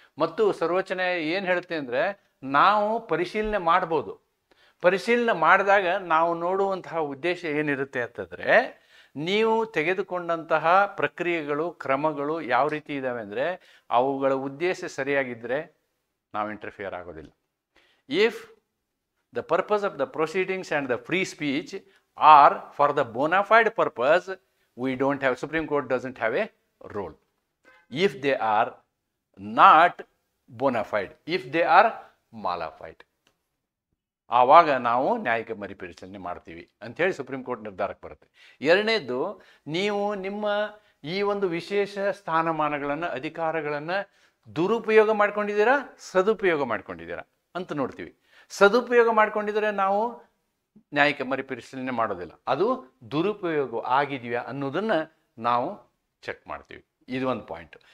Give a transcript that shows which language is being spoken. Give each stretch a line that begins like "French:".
Kannada: ಮತ್ತು ಸರ್ವೋಚ್ಚ ನ್ಯಾಯಾಲಯ ಏನು ಹೇಳುತ್ತೆ ಅಂದರೆ, ನಾವು ಪರಿಶೀಲನೆ ಮಾಡ್ಬೋದು. ಪರಿಶೀಲನೆ ಮಾಡಿದಾಗ ನಾವು ನೋಡುವಂತಹ ಉದ್ದೇಶ ಏನಿರುತ್ತೆ ಅಂತಂದರೆ, ನೀವು ತೆಗೆದುಕೊಂಡಂತಹ ಪ್ರಕ್ರಿಯೆಗಳು, ಕ್ರಮಗಳು ಯಾವ ರೀತಿ ಇದ್ದಾವೆ ಅಂದರೆ, ಅವುಗಳ ಉದ್ದೇಶ ಸರಿಯಾಗಿದ್ದರೆ ನಾವು ಇಂಟರ್ಫಿಯರ್ ಆಗೋದಿಲ್ಲ.
English: If the purpose of the proceedings and the free speech are for the bona fide purpose, we don't have, Supreme Court doesn't have a role. If they are not bona fide, if they are mala fide,
Kannada: ಆವಾಗ ನಾವು ನ್ಯಾಯಿಕ ಮರುಪರಿಶೀಲನೆ ಮಾಡ್ತೀವಿ ಅಂಥೇಳಿ supreme court ನಿರ್ಧಾರಕ್ಕೆ ಬರುತ್ತೆ. ಎರಡನೇದು, ನೀವು ನಿಮ್ಮ ಈ ಒಂದು ವಿಶೇಷ ಸ್ಥಾನಮಾನಗಳನ್ನು, ಅಧಿಕಾರಗಳನ್ನು ದುರುಪಯೋಗ ಮಾಡ್ಕೊಂಡಿದ್ದೀರಾ, ಸದುಪಯೋಗ ಮಾಡ್ಕೊಂಡಿದ್ದೀರಾ ಅಂತ ನೋಡ್ತೀವಿ. ಸದುಪಯೋಗ ಮಾಡ್ಕೊಂಡಿದ್ರೆ ನಾವು ನ್ಯಾಯಿಕ ಮರುಪರಿಶೀಲನೆ ಮಾಡೋದಿಲ್ಲ. ಅದು ದುರುಪಯೋಗ ಆಗಿದೆಯಾ ಅನ್ನೋದನ್ನು ನಾವು ಚೆಕ್ ಮಾಡ್ತೀವಿ. ಇದು ಒಂದು ಪಾಯಿಂಟ್.